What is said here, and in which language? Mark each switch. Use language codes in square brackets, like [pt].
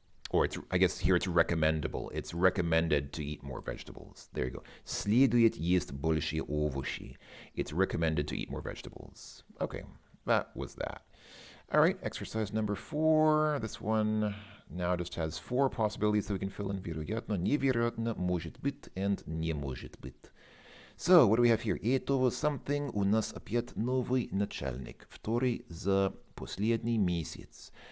[en] Or I guess here it's recommendable. It's recommended to eat more vegetables. There you go. [ru] Следует есть больше овощи. [en] It's recommended to eat more vegetables. Okay, that was that. All right, exercise number 4. This one now just has 4 possibilities that we can fill in. [ru] Вероятно, невероятно, может быть, and не может быть. [en] So, what do we have here? [ru] Этого something у нас опять новый начальник. Второй за последний месяц.